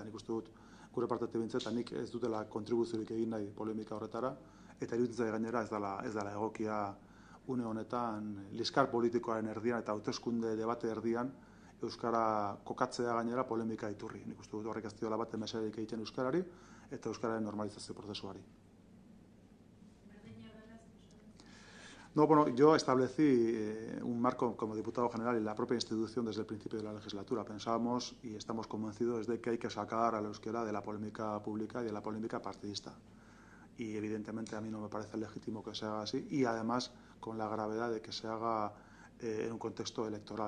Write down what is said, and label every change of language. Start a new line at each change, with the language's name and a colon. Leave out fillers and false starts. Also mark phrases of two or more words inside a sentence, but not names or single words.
Basque: Nik uste dut gure partetik bintzat, eta nik ez dutela kontribuziorik egin nahi polemika horretara, eta iruditzen gainera ez dela egokia une honetan liskar politikoaren erdian eta hauteskunde debate erdian euskara kokatzea gainera polemika iturri. Nik uste dut horrek ez diola bat mesederik egiten euskarari eta euskararen normalizazio prozesuari.
Spanish: No, bueno, yo establecí un marco como diputado general y la propia institución desde el principio de la legislatura. Pensábamos y estamos convencidos de que hay que sacar a la euskera de la polémica pública y de la polémica partidista. Y evidentemente a mí no me parece legítimo que se haga así y además con la gravedad de que se haga en un contexto electoral.